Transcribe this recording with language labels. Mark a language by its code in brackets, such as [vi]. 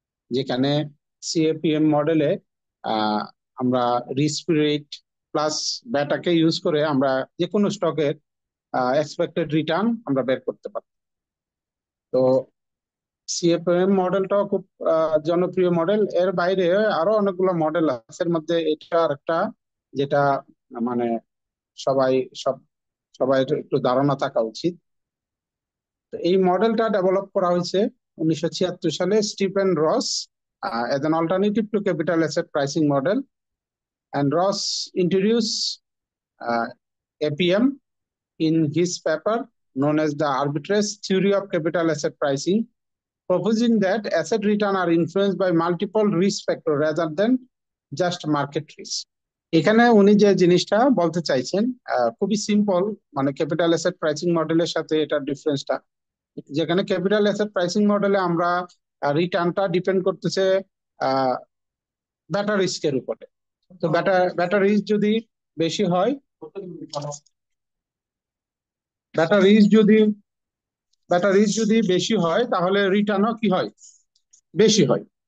[bn] যেখানে সিএপিএম মডেলে আমরা রিস্ক রেট প্লাস ব্যাটাকে ইউজ করে আমরা যে কোনো স্টকের এক্সপেক্টেড রিটার্ন আমরা বের করতে পারতাম। তো সিএফএম মডেলটাও খুব জনপ্রিয় মডেল। এর বাইরে আরো অনেকগুলো মডেল আছে, এর মধ্যে এটা আর একটা যেটা মানে সবাই সব সবাই একটু ধারণা থাকা উচিত। তো এই মডেলটা ডেভেলপ করা হয়েছে 1976 সালে স্টিফেন [en] Ross as an alternative to capital asset pricing model, and Ross introduced APM in his paper known as the arbitrage theory of capital asset pricing, proposing that asset return are influenced by multiple risk factors rather than just market risk. [bn] এখানে উনি যে জিনিসটা বলতে চাইছেন খুবই simple, মানে capital asset pricing মডেলের সাথে এটার ডিফারেন্সটা, যেখানে ক্যাপিটাল অ্যাসেট প্রাইসিং মডেলে আমরা রিটার্নটা ডিপেন্ড করতেছে ব্যাটা রিস্কের উপরে। তো ব্যাটা রিস্ক যদি বেশি হয়, ব্যাটা রিস্ক যদি ব্যাটা রিস্ক যদি বেশি হয় তাহলে রিটার্নও কি হয়, বেশি হয়।